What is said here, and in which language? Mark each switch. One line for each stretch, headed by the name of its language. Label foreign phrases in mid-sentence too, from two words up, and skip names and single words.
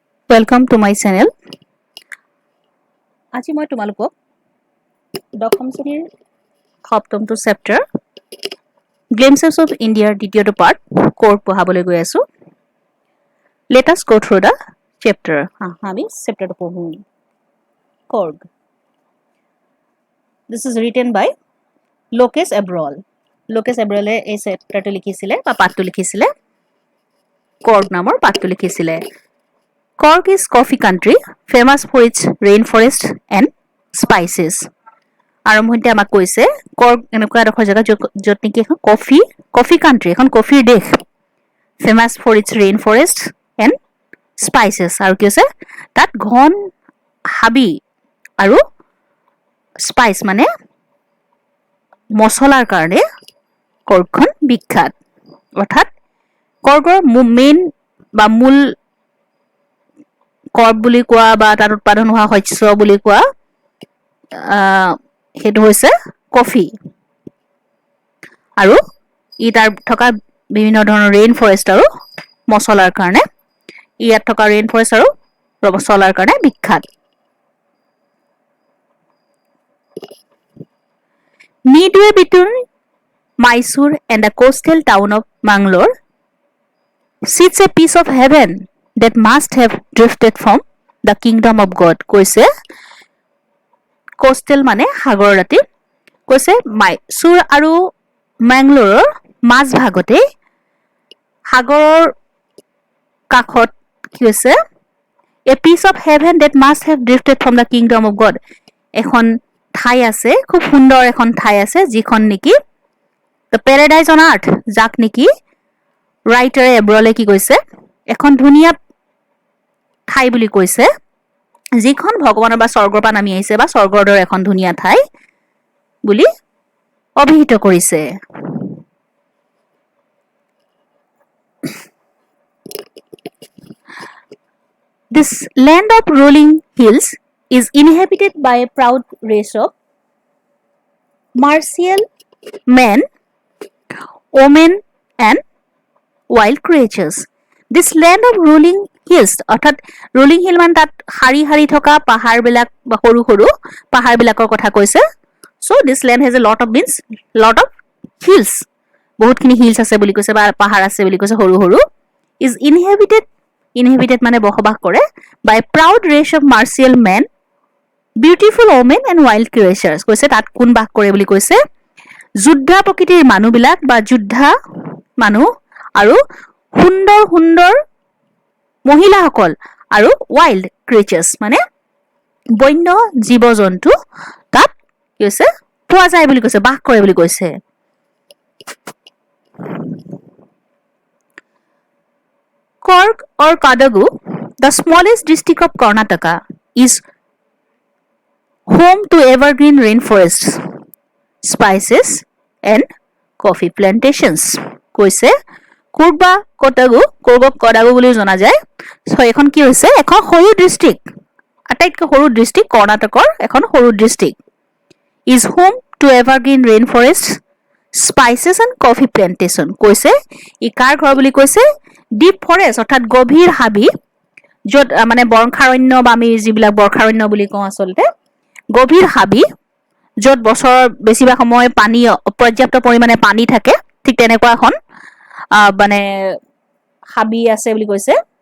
English: Welcome to my channel.
Assamese: আজি মই তোমালোকক দশম শ্ৰেণীৰ সপ্তমটো চেপ্টাৰ গ্লিম্পছেছ অফ ইণ্ডিয়াৰ দ্বিতীয়টো পাৰ্ট কোৰ্ট পঢ়াবলৈ গৈ আছো।
English: Let us go through the chapter.
Assamese: আমি চেপ্টাৰটো পঢ়ো। Korg.
English: This is written by Lokesh Abrol.
Assamese: Lokesh Abrol এই চেপ্টাৰটো লিখিছিলে বা পাঠটো লিখিছিলে। Korg নামৰ পাঠটো লিখিছিলে।
English: Korg is coffee country, famous for its rainforest and spices.
Assamese: আৰম্ভণিতে আমাক কৈছে Korg এনেকুৱা এডোখৰ জেগা য'ত নেকি এখন
English: coffee country,
Assamese: এখন কফিৰ দেশ,
English: famous for its rainforest and spices.
Assamese: আৰু কি আছে তাত ঘন হাবি আৰু স্পাইচ মানে মছলাৰ কাৰণে কৰ্গখন বিখ্যাত। অৰ্থাৎ কৰ্গৰ মেইন বা মূল কৰ্ব বুলি কোৱা বা তাত উৎপাদন হোৱা শস্য বুলি কোৱা সেইটো হৈছে কফি। আৰু ই তাৰ থকা বিভিন্ন ধৰণৰ
English: rain forest
Assamese: আৰু মছলাৰ কাৰণে ইয়াত থকা
English: rain forest
Assamese: আৰু মছলাৰ কাৰণে বিখ্যাত।
English: Midway between Mysore and the coastal town of Mangalore sits a piece of heaven that must have drifted from the kingdom of God.
Assamese: কৈছে coastal মানে সাগৰ দাঁতি, কৈছে মাইসুৰ আৰু মেংগলোৰৰ মাজ ভাগতে সাগৰৰ কাষত কি হৈছে
English: a piece of heaven that must have drifted from the kingdom of God.
Assamese: এখন ঠাই আছে, খুব সুন্দৰ এখন ঠাই আছে যিখন নেকি
English: the paradise on earth,
Assamese: যাক নেকি ৰাইটাৰে এব্ৰলে কি কৈছে এখন ধুনীয়া ঠাই বুলি কৈছে, যিখন ভগৱানৰ বা স্বৰ্গৰ পৰা নামি আহিছে বা স্বৰ্গৰ দৰে এখন ধুনীয়া ঠাই বুলি অভিহিত কৰিছে।
English: This land of rolling hills is inhabited by a proud race of martial men, women and wild creatures. This land of rolling hills,
Assamese: অৰ্থাৎ
English: rolling hill
Assamese: মানে তাত হাৰি হাৰি থকা পাহাৰবিলাক বা সৰু সৰু পাহাৰবিলাকৰ কথা কৈছে।
English: So this land has a lot of hills,
Assamese: বহুতখিনি হিলছ আছে বুলি কৈছে বা পাহাৰ আছে বুলি কৈছে সৰু সৰু।
English: is inhabited
Assamese: মানে বসবাস কৰে
English: by a proud race of martial men, beautiful women and wild creatures.
Assamese: কৈছে তাত কোন বাস কৰে বুলি কৈছে যোদ্ধা প্ৰকৃতিৰ মানুহবিলাক বা যোদ্ধা মানুহ আৰু সুন্দৰ সুন্দৰ মহিলাসকল আৰু
English: wild creatures
Assamese: মানে বন্য জীৱ জন্তু তাত কি হৈছে পোৱা যায় বুলি কৈছে, বাস কৰে বুলি কৈছে।
English: Korg or Kodagu, the smallest district of Karnataka, is home to evergreen rainforests, spices and coffee plantations.
Assamese: কৈছে Korg বা Kodagu বুলি জনা যায়। সো এখন কি হৈছে এখন সৰু ডিস্ট্ৰিক্ট, আটাইতকৈ সৰু ডিস্ট্ৰিক্ট কৰ্ণাটকৰ এখন সৰু ডিস্ট্ৰিক্ট।
English: is home to evergreen rainforests, spices and coffee plantation.
Assamese: কৈছে ই কাৰ ঘৰ বুলি কৈছে
English: deep forest
Assamese: অৰ্থাৎ গভীৰ হাবি, য'ত মানে বৰ্ষাৰণ্য বা আমি যিবিলাক বৰ্ষাৰণ্য বুলি কওঁ আচলতে গভীৰ হাবি, য'ত বছৰৰ বেছিভাগ সময় পানী পৰ্যাপ্ত পৰিমাণে পানী থাকে, ঠিক তেনেকুৱা এখন মানে হাবি আছে বুলি কৈছে।